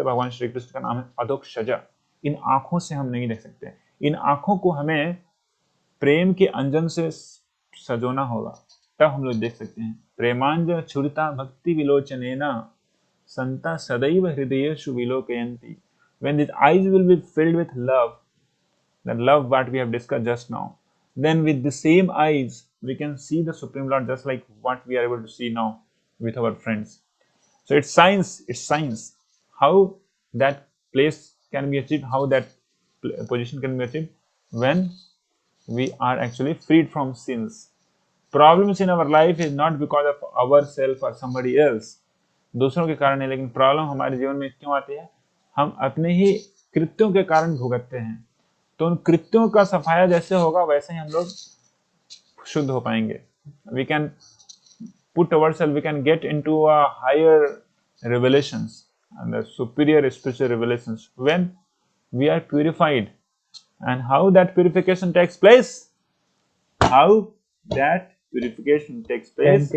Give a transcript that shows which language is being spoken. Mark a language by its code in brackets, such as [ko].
[hi] इसलिए भगवान श्री कृष्ण का नाम है अधोक्षज। इन आंखों से हम नहीं देख सकते। इन आंखों को हमें प्रेम के अंजन से सजोना होगा, तब हम लोग देख सकते हैं। [sa] प्रेमांजन छुरिता भक्ति विलोचनेना संता सदैव हृदयेषु विलोकयन्ति। [en] When these eyes will be filled with love, that love what we have discussed just now, then with the same eyes we can see the Supreme Lord just like what we are able to see now with our friends. So it's science how that place can be achieved, how that position can be achieved when we are actually freed from sins. Problems in our life is not because of ourselves or somebody else, [hi] दूसरों के कारण है, लेकिन problem हमारे जीवन में क्यों आती है? हम अपने ही कृत्यों के कारण भुगतते हैं। तो उन कृत्यों का सफाया जैसे होगा वैसे ही हम लोग शुद्ध हो पाएंगे। [en] We can put ourselves, we can get into a higher revelations and the superior spiritual revelations when we are purified. And how that purification takes place? How that purification takes place?